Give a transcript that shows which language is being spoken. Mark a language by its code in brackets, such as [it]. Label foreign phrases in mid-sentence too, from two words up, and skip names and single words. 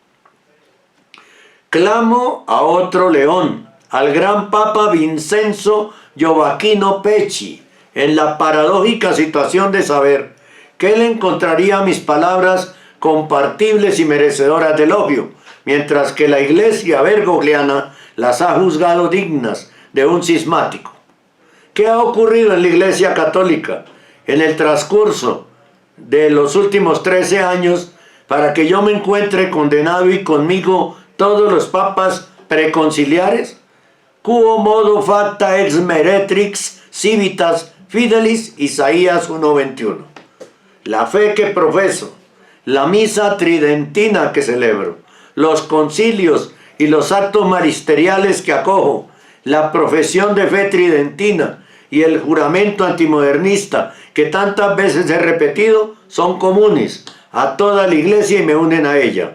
[es] Clamo a otro león, al gran Papa Vincenzo Gioacchino Pecci, en la paradójica situación de saber que él encontraría mis palabras compartibles y merecedoras de elogio, mientras que la iglesia bergogliana las ha juzgado dignas de un cismático. ¿Qué ha ocurrido en la Iglesia Católica en el transcurso de los últimos 13 años para que yo me encuentre condenado y conmigo todos los papas preconciliares? [la] Quo modo facta ex meretrix civitas fidelis, [es] Isaías 1:21. La fe que profeso, la misa tridentina que celebro, los concilios y los actos magisteriales que acojo, la profesión de fe tridentina y el juramento antimodernista que tantas veces he repetido son comunes a toda la iglesia y me unen a ella.